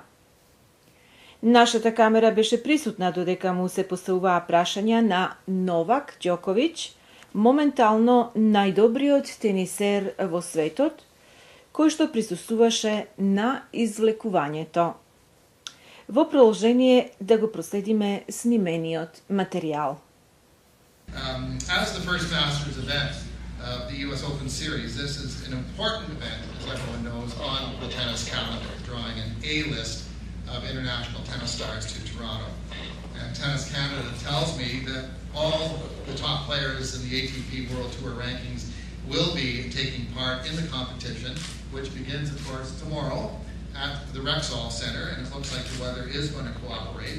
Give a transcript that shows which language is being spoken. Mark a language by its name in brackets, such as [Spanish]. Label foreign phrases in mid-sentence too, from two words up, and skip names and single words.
[Macedonian] Нашата камера беше присутна додека му се поставуваа прашања на Новак Ѓоковиќ, моментално најдобриот тенисер во светот, кој што присуствуваше на извлекувањето. Во продолжение да го проследиме снимениот материјал. [English] As the first Masters event of the U.S. Open Series, this is an important event, as everyone knows, on the tennis calendar, drawing an A-list of international tennis stars to Toronto. And Tennis Canada tells me that all the top players in the ATP World Tour rankings will be taking part in the competition, which begins, of course, tomorrow at the Rexall Centre, and it looks like the weather is going to cooperate.